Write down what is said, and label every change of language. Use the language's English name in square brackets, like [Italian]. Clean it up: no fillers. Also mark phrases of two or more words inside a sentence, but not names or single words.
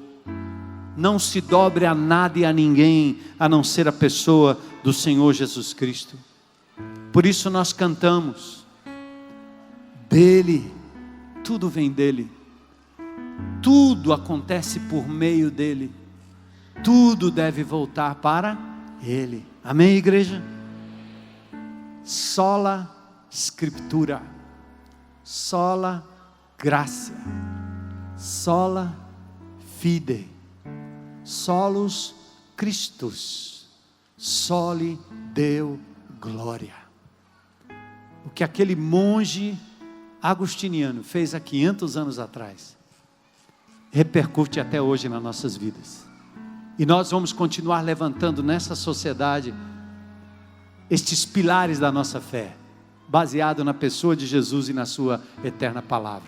[Portuguese] Não se dobre a nada e a ninguém, a não ser a pessoa do Senhor Jesus Cristo. Por isso nós cantamos, dele, tudo vem dele, tudo acontece por meio dele, tudo deve voltar para ele. Amém, igreja? [Latin] Sola Scriptura, sola gratia, sola fide, solus Christus, soli Deo gloria. [Portuguese] O que aquele monge agostiniano fez há 500 anos atrás, repercute até hoje nas nossas vidas. E nós vamos continuar levantando nessa sociedade estes pilares da nossa fé, baseado na pessoa de Jesus e na sua eterna palavra.